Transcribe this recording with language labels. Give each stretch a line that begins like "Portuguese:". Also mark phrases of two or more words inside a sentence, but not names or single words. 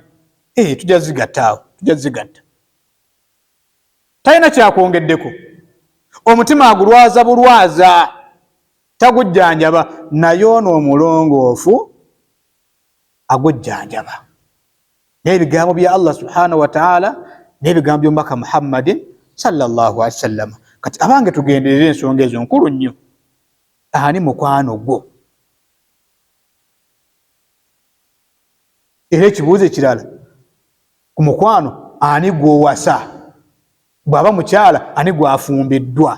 Ganda: Tujja zigatta awo, tujja zigatta. Talina kyakwongeddeko. Omutima agulwaza bulwaza, tagujjanjaba, naye ono omulongoofu agujjanjaba. N'ebigambo bya Allah
Arabic: سبحانه وتعالى
Ganda: n'ebigambo by'omubaka Muhammadin
Arabic: صلى الله عليه وسلم.
Ganda: Kati abange tugenderere ensonga ezo nkulu nnyo. Ani mukwano gwo? Era ekibuuzo ekirala, ku mukwano ani gw'owasa? Bw'aba mukyala ani gw'afumbiddwa?